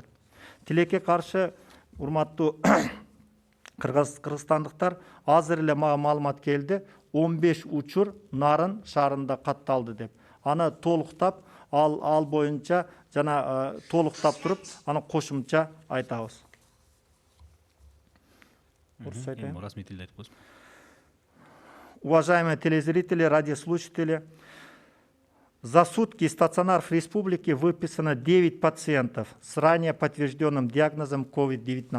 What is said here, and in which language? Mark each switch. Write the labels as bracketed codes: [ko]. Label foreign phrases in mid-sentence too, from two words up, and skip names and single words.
[ky] Тилекке каршы урматтуу кыргызстандыктар, азыр эле мага маалымат келди, 15 учур Нарын шаарында катталды деп. Аны толуктап, ал боюнча жана толуктап туруп, аны кошумча айтабыз. [ru] Уважаемые телезрители, радиослушатели, за сутки стационар в республике выписано 9 пациентов с ранее подтвержденным диагнозом COVID-19.